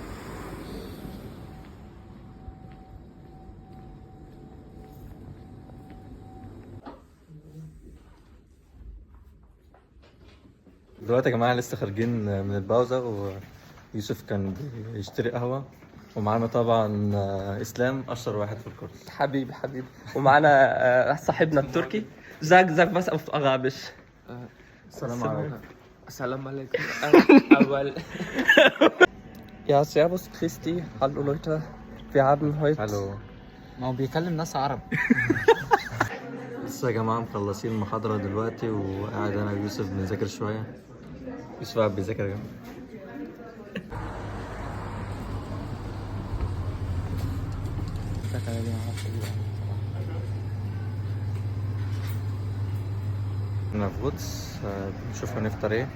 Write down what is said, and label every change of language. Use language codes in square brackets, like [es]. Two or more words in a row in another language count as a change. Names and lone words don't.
[ar] دلوقتي يا جماعة لسه خارجين من الباوزة، ويوسف كان بيشتري قهوة، ومعانا طبعا إسلام أشطر واحد في الكورس. حبيبي ومعانا صاحبنا التركي زاك بس غابش. السلام عليكم. السلام عليكم. أول [de] Ja, servus Christi, hallo Leute. Wir haben heute [ar] حلو. ما هو بيكلم ناس عرب. لسه يا جماعة مخلصين المحاضرة دلوقتي، وقاعد أنا ويوسف بنذاكر شوية. يوسف قاعد بيذاكر يا جماعة. أنا في غطس، بنشوف هنفطر إيه.